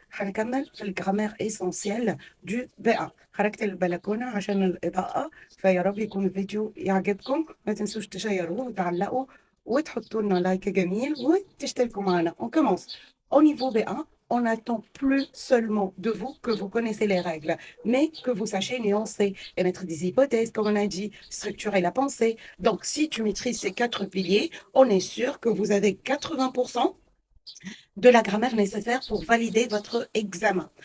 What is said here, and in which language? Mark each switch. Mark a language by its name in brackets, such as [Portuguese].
[Arabic] هنكمل في الجرامير [French] essentielle du B1. [Arabic] خرجت البلكونة عشان الإضاءة، فيا رب يكون الفيديو يعجبكم. ما تنسوش تشيروه وتعلقوا وتحطوا لنا لايك جميل وتشتركوا معنا. [French] On commence. Au niveau B1, on n'attend plus seulement de vous que vous connaissez les règles, mais que vous sachiez nuancer, émettre des hypothèses, comme on a dit, structurer la pensée. Donc, si tu maîtrises ces quatre piliers, on est sûr que vous avez 80% de la grammaire nécessaire pour valider votre examen.